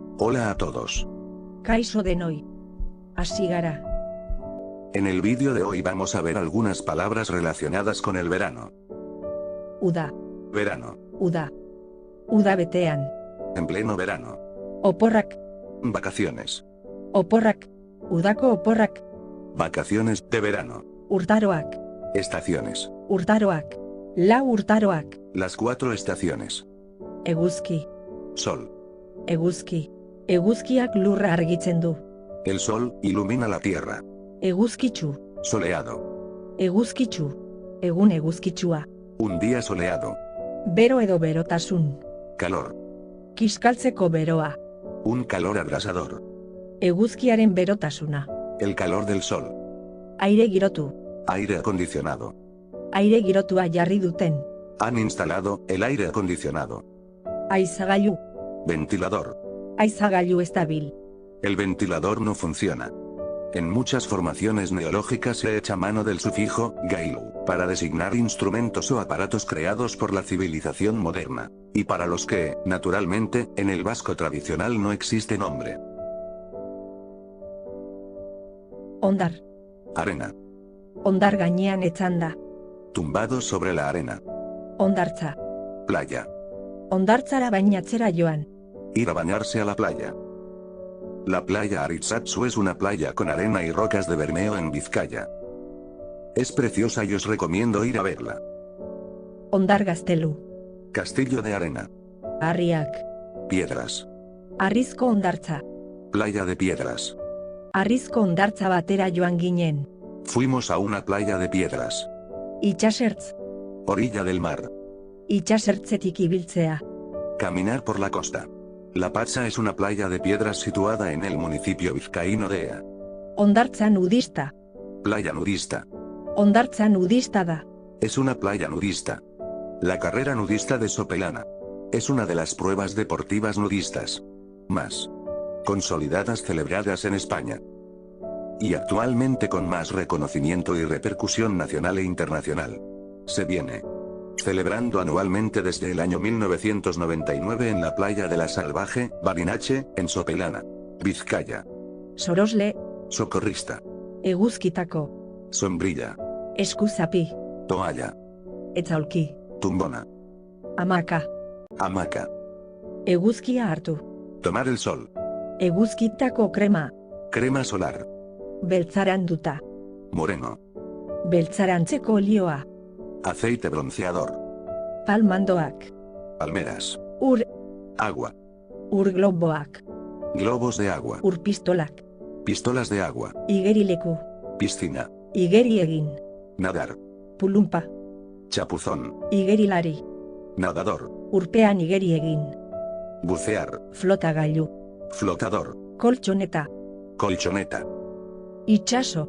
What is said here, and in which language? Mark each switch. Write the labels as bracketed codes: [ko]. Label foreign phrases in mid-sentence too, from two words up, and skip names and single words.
[es] Hola a todos. [eu] Kaixo denoi. Hasi gara. [es] En el vídeo de hoy vamos a ver algunas palabras relacionadas con el verano. [eu] Uda, [es] Verano. [eu] uda. Uda betean. [es] En pleno verano. [eu] Oporrak, [es] Vacaciones. [eu] oporrak. Udako oporrak. [es] Vacaciones de verano. [eu] Urtaroak, [es] Estaciones. [eu] urtaroak. Lau urtaroak. [es] Las 4 estaciones. [eu] Eguzki, [es] Sol. [eu] eguzki. Eguzkiak lurra argitzen du. [es] El sol ilumina la tierra. [eu] Eguzkitsu, [es] Soleado. [eu] eguzkitsu. Egun eguzkitsua. [es] Un día soleado. [eu] Bero edo berotasun. [es] Calor. [eu] Kiskaltzeko beroa. [es] Un calor abrasador. [eu] Eguzkiaren berotasuna. [es] El calor del sol. [eu] Aire girotu. [es] Aire acondicionado. [eu] Aire girotua jarri duten. [es] Han instalado el aire acondicionado. [eu] Haizagailu. [es] Ventilador. [eu] Haizagailu estabil. [es] El ventilador no funciona. En muchas formaciones neológicas se echa mano del sufijo gailu para designar instrumentos o aparatos creados por la civilización moderna, y para los que, naturalmente, en el vasco tradicional no existe nombre. [eu] Ondar. [es] Arena. [eu] Ondar gainean etzanda. [es] Tumbados sobre la arena. [eu] Ondartza. [es] Playa. [eu] Ondartzara bainatzera joan. [es] Ir a bañarse a la playa. La playa Aritsatzu es una playa con arena y rocas de Bermeo en Vizcaya. Es preciosa y os recomiendo ir a verla. [eu] Ondar gaztelu. [es] Castillo de arena. [eu] Harriak. [es] Piedras. [eu] Harrizko ondartza. [es] Playa de piedras. [eu] Harrizko ondartza batera joan ginen. [es] Fuimos a una playa de piedras. [eu] Itxasertz. [es] Orilla del mar. [eu] Itxasertzetik ibiltzea. [es] Caminar por la costa. La Pacha es una playa de piedras situada en el municipio vizcaíno de Ea. [eu] Ondartza nudista. [es] Playa nudista. [eu] Ondartza nudista da. [es] Es una playa nudista. La carrera nudista de Sopelana. Es una de las pruebas deportivas nudistas más consolidadas celebradas en España. Y actualmente con más reconocimiento y repercusión nacional e internacional. Se viene celebrando anualmente desde el año 1999 en la playa de la Salvaje, Barinache, en Sopelana, Vizcaya. [eu] Sorosle. [es] Socorrista. [eu] Eguzkitako. [es] Sombrilla. [eu] Eskuzapi. [es] Toalla. [eu] Etzaulki. [es] Tumbona. [eu] Amaka. [es] Hamaca. [eu] Eguzkia hartu. [es] Tomar el sol. [eu] Eguzkitako krema. [es] Crema solar. [eu] Beltzaranduta. [es] Moreno. [eu] Beltzarantzeko olioa. [es] Aceite bronceador. [eu] Palmandoak. [es] Palmeras. [eu] Ur. [es] Agua. [eu] Ur globoak. [es] Globos de agua. [eu] Ur pistolak. [es] Pistolas de agua. [eu] Igerileku. [es] Piscina. [eu] Igeri egin. [es] Nadar. [eu] Pulumpa. [es] Chapuzón. [eu] Igerilari. [es] Nadador. [eu] Urpean igeri egin. [es] Bucear. [eu] Flotagailu. [es] Flotador. [eu] Koltxoneta. [es] Colchoneta. [eu] Itxaso.